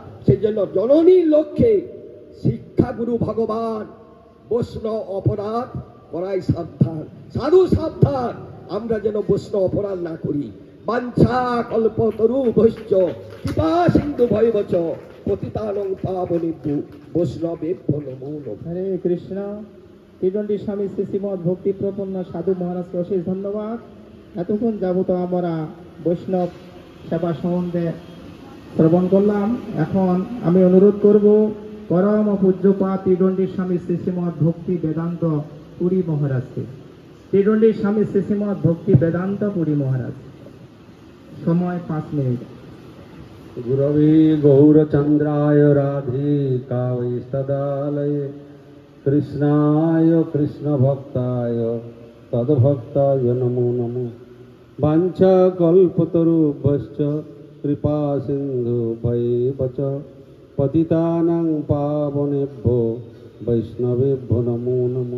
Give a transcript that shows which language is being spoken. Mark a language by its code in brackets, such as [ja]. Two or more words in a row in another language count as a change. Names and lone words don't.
[bn] সেই জন্য জননীর লক্ষ্যে শিক্ষাগুরু ভগবান বৈষ্ণব অপরাধ করাই সাবধান। সাধু সাবধান, আমরা যেন বৈষ্ণব অপরাধ না করি। [sa] বাঞ্ছা কল্পতরু ভৈশ্চ কৃপা সিন্ধু ভয়বচ পতিতানং পাবনেভ্যো বৈষ্ণবেভ্যো নমো নমঃ। [bn] হরে কৃষ্ণ। ত্রিদণ্ডী স্বামী শ্রী শ্রীমদ ভক্তি প্রপন্ন সাধু মহারাজকে অশেষ ধন্যবাদ। এতক্ষণ যাবত আমরা বৈষ্ণব সেবা সম্বন্ধে শ্রবণ করলাম। এখন আমি অনুরোধ করব পরম পূজ্যপাদ ত্রিদণ্ডী স্বামী শ্রী শ্রীমদ ভক্তি বেদান্ত পুরী মহারাজকে। ত্রিদণ্ডী স্বামী শ্রী শ্রীমদ ভক্তি বেদান্ত পুরী মহারাজ। সময় 5 মিনিট। [sa] गुरवे गौरचन्द्राय राधिकायै सदालये कृष्णाय कृष्णभक्ताय तद्भक्ताय नमो नमो। वाञ्छाकल्पतरुभ्यश्च कृपा सिन्धुभ्यैव च पतितानां पावनेभ्यो वैष्णवेभ्यो नमो नमो।